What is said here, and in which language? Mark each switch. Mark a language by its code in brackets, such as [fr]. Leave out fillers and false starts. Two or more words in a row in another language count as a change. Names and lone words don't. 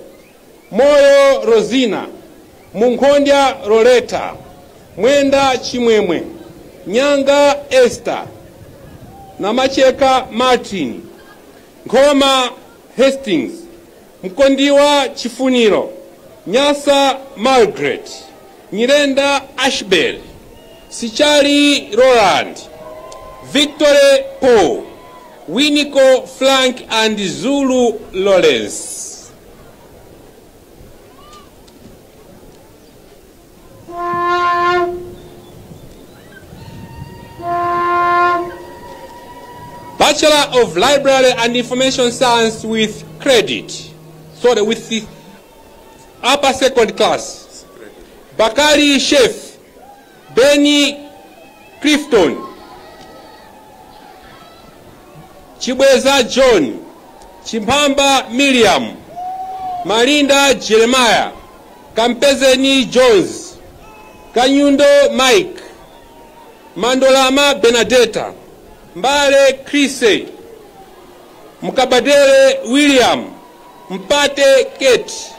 [en] Moyo Rosina, Munkondya Loretta, Mwenda Chimwemwe, Nyanga Esther, Namacheka Martin, Nkoma Hastings, Mkondiwa Chifuniro, Nyasa Margaret, Nyirenda Ashbel, Sichari Roland, Victory Paul, Winiko Frank and Zulu Lawrence. Bachelor of Library and Information Science with credit. Sorry, with the upper second class. Bakari Chef, Benny Clifton, Chibweza John, Chimpamba Miriam, Malinda Jeremiah, Kampezeni Jones, Kanyundo Mike, Mandolama Benedetta, Mbale Chrise, Mkabadele William, Mpate Kate,